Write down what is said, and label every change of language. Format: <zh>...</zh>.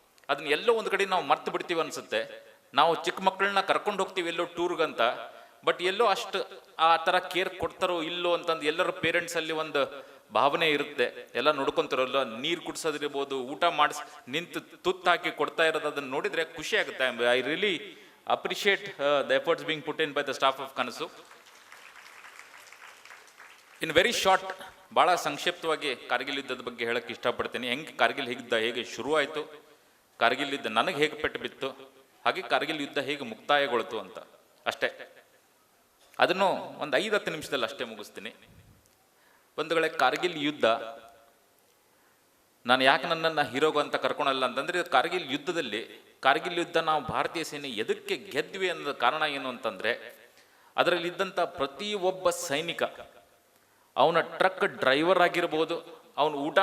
<kn>ಅದನ್ನ ಎಲ್ಲೋ ಒಂದು ಕಡೆ ನಾವು ಮರ್ತು ಬಿಡ್ತೀವಿ ಅನ್ಸುತ್ತೆ. ನಾವು ಚಿಕ್ಕ ಮಕ್ಕಳನ್ನ ಕರ್ಕೊಂಡು ಹೋಗ್ತೀವಿ ಎಲ್ಲೋ ಟೂರ್ಗಂತ, ಬಟ್ ಎಲ್ಲೋ ಅಷ್ಟು ಆ ಥರ ಕೇರ್ ಕೊಡ್ತಾರೋ ಇಲ್ಲೋ ಅಂತಂದು ಎಲ್ಲರ ಪೇರೆಂಟ್ಸಲ್ಲಿ ಒಂದು ಭಾವನೆ ಇರುತ್ತೆ. ಎಲ್ಲ ನೋಡ್ಕೊಂತಾರಲ್ಲ, ನೀರು ಕುಡಿಸೋದಿರ್ಬೋದು, ಊಟ ಮಾಡಿಸ್ ನಿಂತು ತುತ್ತು ಹಾಕಿ ಕೊಡ್ತಾ ಇರೋದು, ಅದನ್ನು ನೋಡಿದರೆ ಖುಷಿ ಆಗುತ್ತೆ.</kn> <en>I really appreciate the efforts being put in by the staff of Kanasu. In very short,</en> <kn>ಭಾಳ ಸಂಕ್ಷಿಪ್ತವಾಗಿ ಕಾರ್ಗಿಲ್ ಯುದ್ಧದ ಬಗ್ಗೆ ಹೇಳಕ್ಕೆ ಇಷ್ಟಪಡ್ತೀನಿ. ಹೆಂಗೆ ಕಾರ್ಗಿಲ್ ಯುದ್ಧ ಹೇಗೆ ಶುರು ಆಯಿತು, ಕಾರ್ಗಿಲ್ ಯುದ್ಧ ನನಗೆ ಹೇಗೆ ಪೆಟ್ಟು ಬಿತ್ತು, ಹಾಗೆ ಕಾರ್ಗಿಲ್ ಯುದ್ಧ ಹೇಗೆ ಮುಕ್ತಾಯಗೊಳ್ತು ಅಂತ ಅಷ್ಟೇ. ಅದನ್ನು ಒಂದು 5-10 ನಿಮಿಷದಲ್ಲಿ ಅಷ್ಟೇ ಮುಗಿಸ್ತೀನಿ. ಬಂಧುಗಳೇ, ಕಾರ್ಗಿಲ್ ಯುದ್ಧ ನಾನು ಯಾಕೆ ನನ್ನನ್ನು ಹೀರೋಗು ಅಂತ ಕರ್ಕೊಳಲ್ಲ ಅಂತಂದರೆ, ಕಾರ್ಗಿಲ್ ಯುದ್ಧದಲ್ಲಿ, ಕಾರ್ಗಿಲ್ ಯುದ್ಧ ನಾವು ಭಾರತೀಯ ಸೇನೆ ಎದಕ್ಕೆ ಗೆದ್ವಿ ಅನ್ನೋದ ಕಾರಣ ಏನು ಅಂತಂದರೆ, ಅದರಲ್ಲಿದ್ದಂಥ ಪ್ರತಿಯೊಬ್ಬ ಸೈನಿಕ, ಅವನ ಟ್ರಕ್ ಡ್ರೈವರ್ ಆಗಿರ್ಬೋದು, ಅವನು</kn>